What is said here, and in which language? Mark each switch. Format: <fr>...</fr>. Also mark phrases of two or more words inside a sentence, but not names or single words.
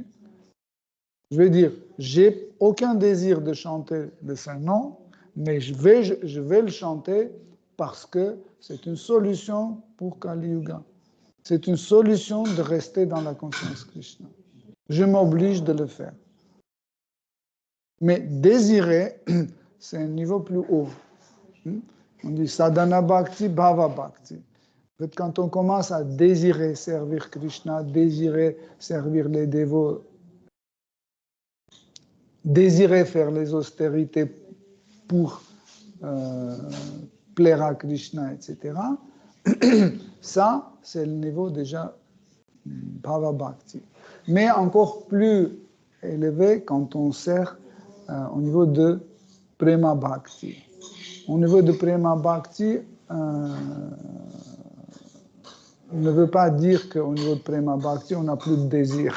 <fr>Je vais dire, j'ai aucun désir de chanter le Saint-Nom, mais je vais le chanter parce que c'est une solution pour Kali Yuga. C'est une solution de rester dans la conscience Krishna. Je m'oblige de le faire. Mais désirer, c'est un niveau plus haut. On dit</fr> <sa>sadhana bhakti, bhava bhakti.</sa> <fr>En fait, quand on commence à désirer servir Krishna, désirer servir les dévots, désirer faire les austérités pour plaire à Krishna, etc., ça, c'est le niveau déjà</fr> <sa>bhava bhakti.</sa> <fr>Mais encore plus élevé quand on sert au niveau de</fr> <sa>prema bhakti.</sa> <fr>Au niveau de</fr> <sa>prema bhakti,</sa> <fr>ne veut pas dire qu'au niveau de</fr> <sa>prema bhakti,</sa> <fr>on n'a plus de désir.</fr>